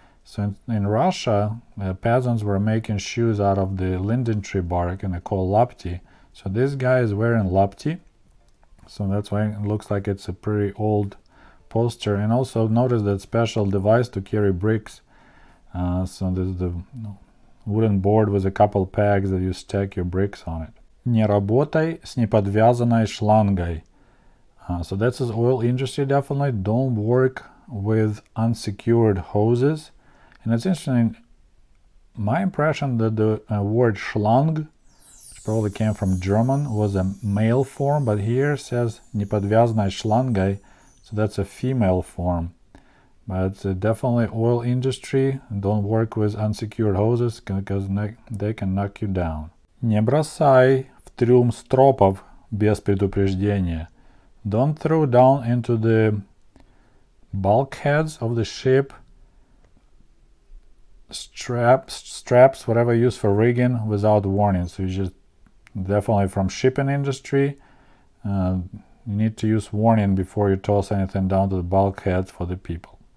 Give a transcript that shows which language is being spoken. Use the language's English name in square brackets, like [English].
[English] So in Russia, peasants were making shoes out of the linden tree bark, and they call lapti. So this guy is wearing lapti, so that's why it looks like it's a pretty old poster. And also notice that special device to carry bricks. So this is the wooden board with a couple pegs that you stack your bricks on it. [Russian] Не работай с неподвязанной шлангой. [English] So that's his oil industry, definitely. Don't work with unsecured hoses. And it's interesting, my impression that the word schlang, probably came from German, was a male form, but here says [Russian] неподвязанной шлангой, [English] so that's a female form. But definitely oil industry, don't work with unsecured hoses because they can knock you down. [Russian] Не бросай в трюм стропов без предупреждения. [English] Don't throw down into the bulkheads of the ship straps, whatever used for rigging, without warning. So you just definitely from shipping industry, you need to use warning before you toss anything down to the bulkheads for the people.